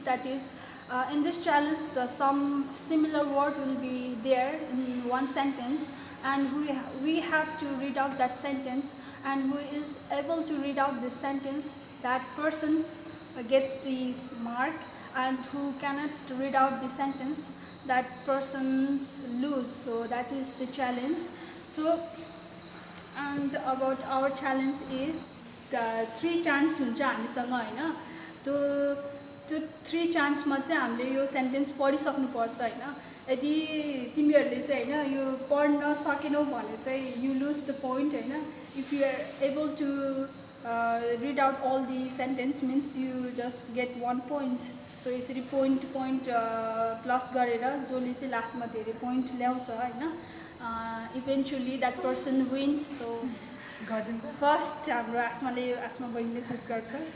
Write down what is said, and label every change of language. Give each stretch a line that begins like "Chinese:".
English: That is, in this challenge some similar word will be there in one sentence, and we have to read out that sentence, and who is able to read out this sentence, that person gets the mark, and who cannot read out the sentence, that person's lose. So that is the challenge. So and about our challenge is the 3
Nepali: chance हुन्छ हामीसँग हैन, त्यो 3 chance मा चाहिँ हामीले यो sentence पढिसक्नुपर्छ हैन. यदि तिमीहरूले चाहिँ हैन यो पढ्न सकेनौ भने चाहिँ
English: you lose the point
Nepali: हैन.
English: If you are able to read out all the sentence means you just get 1 point.
Nepali: So यसरी point plus गरेर जसले चाहिँ लास्टमा धेरै point ल्याउँछ हैन,
English: eventually that person wins.
Nepali: So first हाम्रो आसमा बहिनीले चुज गर्छ.